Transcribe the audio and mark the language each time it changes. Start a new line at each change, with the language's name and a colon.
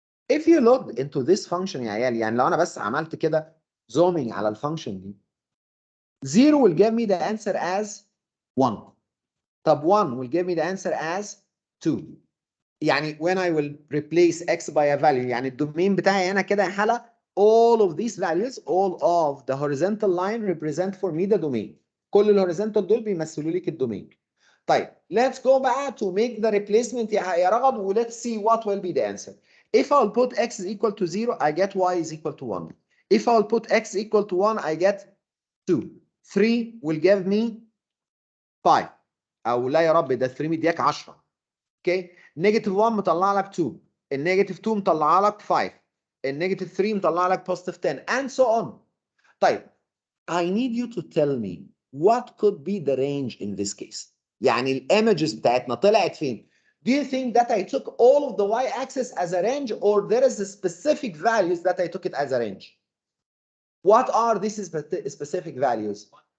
English: If you look into this function
Arabic: يا عيال, يعني لو أنا بس عملت كده
English: zooming
Arabic: على الفانكشن دي,
English: 0 will give me the answer as 1.
Arabic: طب
English: 1 will give me the answer as 2. يعني when I will replace x by a value,
Arabic: يعني الدومين بتاعي هنا كده يا حلا,
English: all of these values, all of the horizontal line represent for me the domain.
Arabic: كل الهوريزونتال دول بيمثلوا لك الدومين. طيب,
English: let's go back to make the replacement يا رغد, و let's see what will be the answer. If I'll put x is equal to 0, I get y is equal to 1. If I'll put x equal to 1, I get 2. 3 will give me 5.
Arabic: او لا يا رب, ده 3 مدياك 10. اوكي, نيجاتيف 1 مطلع لك 2, النيجاتيف 2 مطلع لك 5, النيجاتيف 3 مطلع لك
English: positive 10 and so on. طيب, I need you to tell me what could be the range in this case.
Arabic: يعني الايمجز بتاعتنا طلعت فين؟
English: Do you think that I took all of the y-axis as a range, or there is a specific values that I took it as a range? What are these specific values?